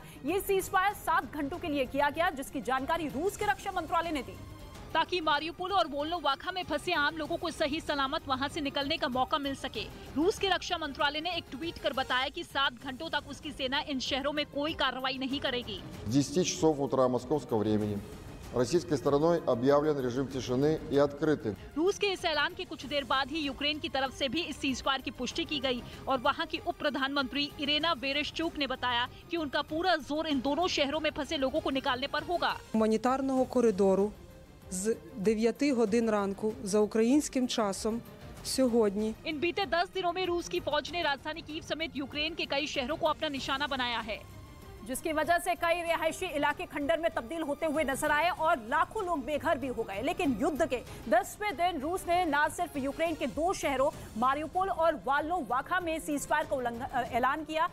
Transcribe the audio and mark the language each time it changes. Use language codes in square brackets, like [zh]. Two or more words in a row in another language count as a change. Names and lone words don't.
[hi] ये सीजफायर 7 घंटों के लिए किया गया, जिसकी जानकारी रूस के रक्षा मंत्रालय ने दी, ताकि मारियुपोल और वोल्नोवाखा में फंसे आम लोगों को सही सलामत वहां से निकलने का मौका मिल सके। रूस के रक्षा मंत्रालय ने एक ट्वीट कर बताया कि 7 घंटों तक उसकी सेना इन शहरों में कोई कार्रवाई नहीं करेगी। [ru] 10 часов утра московского времени российской стороной объявлен режим тишины и открытый. [hi] रूस के इस ऐलान के कुछ देर बाद ही यूक्रेन की तरफ से भी इस सीजफायर की पुष्टि की गई और वहां की उप प्रधानमंत्री इरेना वेरेश्चुक ने बताया कि उनका पूरा जोर इन दोनों शहरों में फंसे लोगों को निकालने पर होगा। [uk] Гуманітарного коридору з 9 годин ранку за українським часом сьогодні. [hi] इन बीते 10 दिनों में रूस की फौज ने राजधानी कीव समेत यूक्रेन के कई शहरों को अपना निशाना बनाया है, जिसकी वजह से कई रिहायशी इलाके खंडर में तब्दील होते हुए नजर आए और लाखों लोग बेघर भी हो गए। लेकिन युद्ध के 10वें दिन रूस ने न सिर्फ यूक्रेन के 2 शहरों मारियुपोल और वोल्नोवाखा में सीजफायर का ऐलान किया।